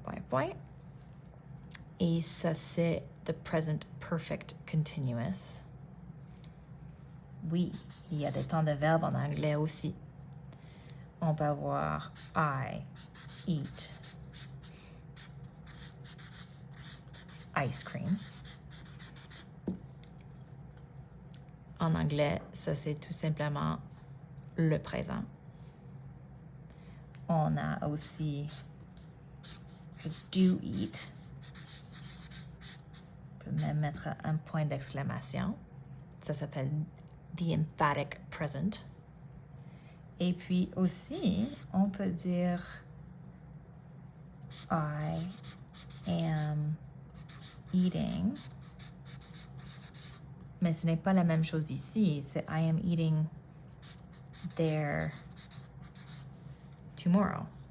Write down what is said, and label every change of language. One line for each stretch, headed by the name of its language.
French: Point. Et ça, c'est
English: the present perfect continuous.
French: Oui, il y a des temps de verbe en anglais aussi. On peut avoir
English: I eat ice cream.
French: En anglais, ça c'est tout simplement le présent. On a aussi
English: do eat.
French: On peut même mettre un point d'exclamation. Ça s'appelle
English: the emphatic present.
French: Et puis aussi, on peut dire
English: I am eating.
French: Mais ce n'est pas la même chose ici. C'est
English: I am eating there tomorrow.